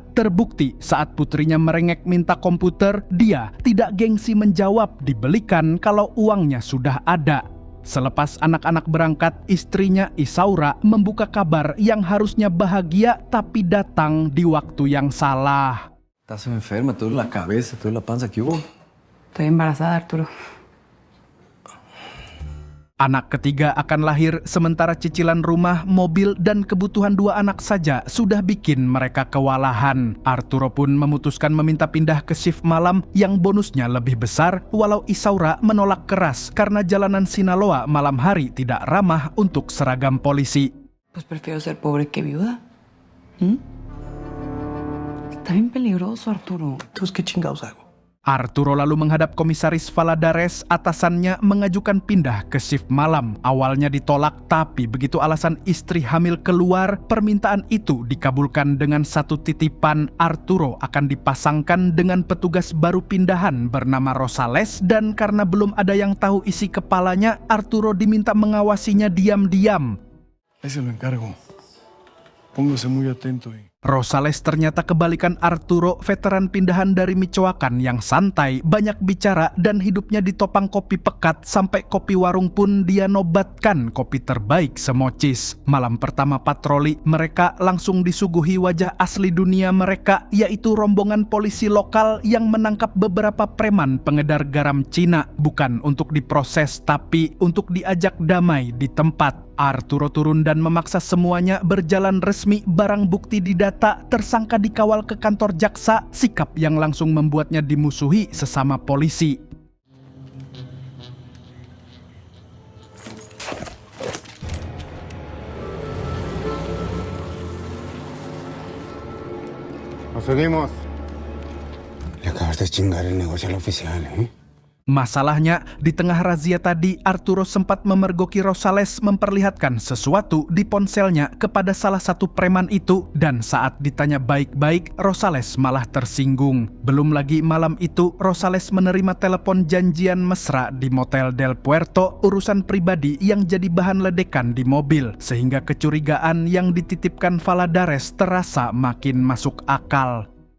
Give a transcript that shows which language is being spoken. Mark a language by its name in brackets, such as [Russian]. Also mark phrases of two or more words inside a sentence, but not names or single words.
[Indonesian] Terbukti saat putrinya merengek minta komputer, dia tidak gengsi menjawab dibelikan kalau uangnya sudah ada. Selepas anak-anak berangkat, istrinya Isaura membuka kabar yang harusnya bahagia tapi datang di waktu yang salah. [Spanish] Estás enferma, te duele la cabeza, te duele la panza, ¿qué hubo? Estoy embarazada, Arturo. [Indonesian] Anak ketiga akan lahir sementara cicilan rumah, mobil, dan kebutuhan dua anak saja sudah bikin mereka kewalahan. Arturo pun memutuskan meminta pindah ke shift malam yang bonusnya lebih besar, walau Isaura menolak keras karena jalanan Sinaloa malam hari tidak ramah untuk seragam polisi. [Spanish] Pues prefiero ser pobre que viuda. Está bien peligroso, Arturo. Entonces, ¿qué chingados hago? [Indonesian] Arturo lalu menghadap komisaris Valadares, atasannya mengajukan pindah ke shift malam. Awalnya ditolak, tapi begitu alasan istri hamil keluar, permintaan itu dikabulkan dengan satu titipan. Arturo akan dipasangkan dengan petugas baru pindahan bernama Rosales, dan karena belum ada yang tahu isi kepalanya, Arturo diminta mengawasinya diam-diam. [Spanish] Ahí se lo encargo. Póngase muy atento. [Indonesian] Rosales ternyata kebalikan Arturo, veteran pindahan dari Michoacan yang santai, banyak bicara, dan hidupnya ditopang kopi pekat sampai kopi warung pun dia nobatkan kopi terbaik semocis. Malam pertama patroli, mereka langsung disuguhi wajah asli dunia mereka, yaitu rombongan polisi lokal yang menangkap beberapa preman pengedar garam Cina, bukan untuk diproses tapi untuk diajak damai di tempat. Arturo turun dan memaksa semuanya berjalan resmi, barang bukti didata, tersangka dikawal ke kantor jaksa, sikap yang langsung membuatnya dimusuhi sesama polisi. [Spanish] Nos seguimos. Le acabas de chingar el negocio al oficial, ¿eh? [Indonesian] Masalahnya, di tengah razia tadi, Arturo sempat memergoki Rosales memperlihatkan sesuatu di ponselnya kepada salah satu preman itu, dan saat ditanya baik-baik, Rosales malah tersinggung. Belum lagi malam itu, Rosales menerima telepon janjian mesra di Motel Del Puerto, urusan pribadi yang jadi bahan ledekan di mobil, sehingga kecurigaan yang dititipkan Valadares terasa makin masuk akal.